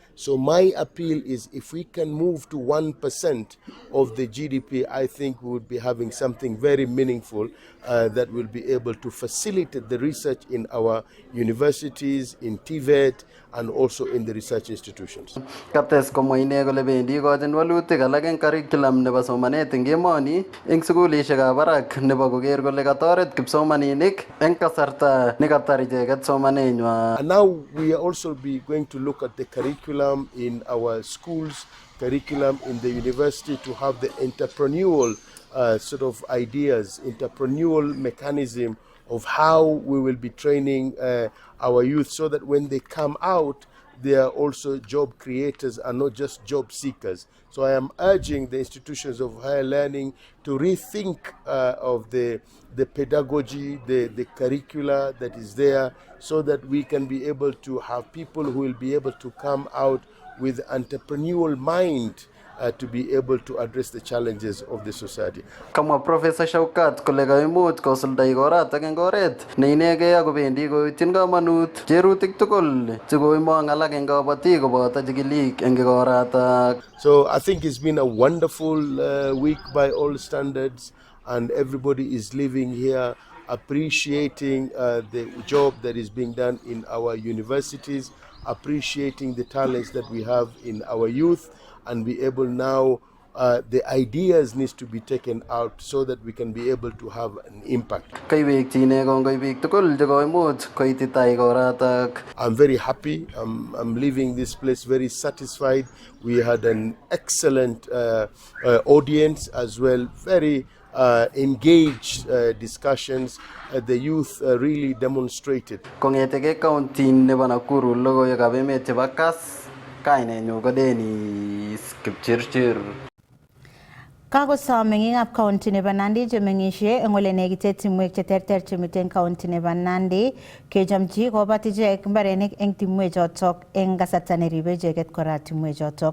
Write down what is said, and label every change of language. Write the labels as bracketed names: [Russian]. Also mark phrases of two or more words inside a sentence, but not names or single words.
[English] So my appeal is if we can move to 1% of the GDP, I think we would be having something very meaningful that will be able to facilitate the research in our universities, in TVET, and also in the research institutions. [Kalenjin] Kates komwa ine kole bendi ikochin walutik alak eng curriculum nebo somanet eng emoni eng sukulishekab barak nebo koker kole katoret kipsomaninik eng kasarta nekatar icheket somanenywa. [English] And now we are also be going to look at the curriculum in our schools, curriculum in the university to have the entrepreneurial sort of ideas, entrepreneurial mechanism of how we will be training our youth so that when they come out, they are also job creators and not just job seekers. So I am urging the institutions of higher learning to rethink of the pedagogy, the curricula that is there, so that we can be able to have people who will be able to come out with entrepreneurial mind to be able to address the challenges of the society. [Kalenjin] Kamwa Professor Shaukat kole kaimuch kosulda ikoratak eng oret neinegei akobendi koityin kamanut cherutik tugul chekoimong alak eng kabatik koboto chikilik eng ikoratak. [English] So I think it's been a wonderful week by all standards, and everybody is living here appreciating the job that is being done in our universities, appreciating the talents that we have in our youth, and be able now the ideas needs to be taken out so that we can be able to have an impact. I'm very happy. I'm leaving this place very satisfied. We had an excellent audience as well, very engaged discussions. The youth really demonstrated. [Kalenjin] Kakosom meng'ikab county nebo Nandi chemeng'isie eng ole nekite timwek cheterter chemiten county nebo Nandi kechomchi kobat ichek mbarenik eng timwek chotok eng kasarta neribe icheket kora timwek chotok.